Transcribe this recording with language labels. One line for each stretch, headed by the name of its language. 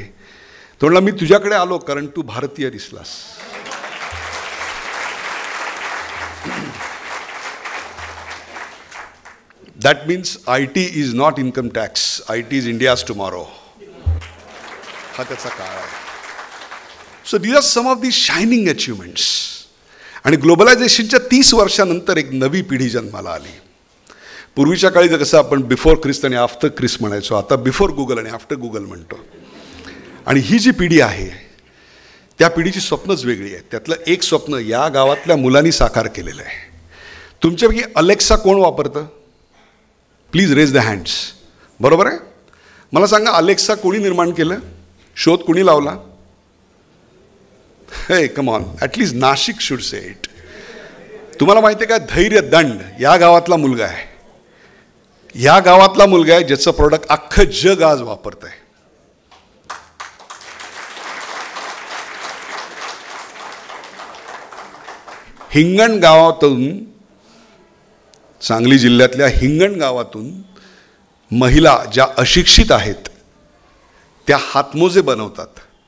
Marathi: तो म्हणला, मी तुझ्याकडे आलो कारण तू भारतीय दिसलास.
English: That means IT is not income tax, IT is India's tomorrow.
Marathi: हा त्याचा काळ आहे.
English: So these are some of the shining achievements.
Marathi: आणि ग्लोबलायझेशनच्या 30 वर्षानंतर एक नवी पिढी जन्माला आली. पूर्वीच्या काळी तर कसं आपण बिफोर ख्रिस्त आणि आफ्टर ख्रिस्त म्हणायचो, आता बिफोर गुगल आणि आफ्टर गुगल म्हणतो. आणि ही जी पिढी आहे त्या पिढीची स्वप्नच वेगळी आहे. त्यातलं एक स्वप्न या गावातल्या मुलांनी साकार केलेलं आहे. तुमच्यापैकी अलेक्सा कोण वापरतं?
English: Please raise the hands.
Marathi: बरोबर आहे? मला सांगा, अलेक्सा कोणी निर्माण केलं? शोध कोणी लावला?
English: हे come on, at least Nashik should say it.
Marathi: तुम्हाला माहिती आहे का, धैर्य दंड या गावातला मुलगा आहे. या गावातला मुलगा आहे ज्याचं प्रोडक्ट अख्खं जग आज वापरत आहे. हिंगण गावातून, सांगली जिल्ह्यातल्या हिंगण गावातून महिला ज्या अशिक्षित आहेत त्या हातमोजे बनवतात.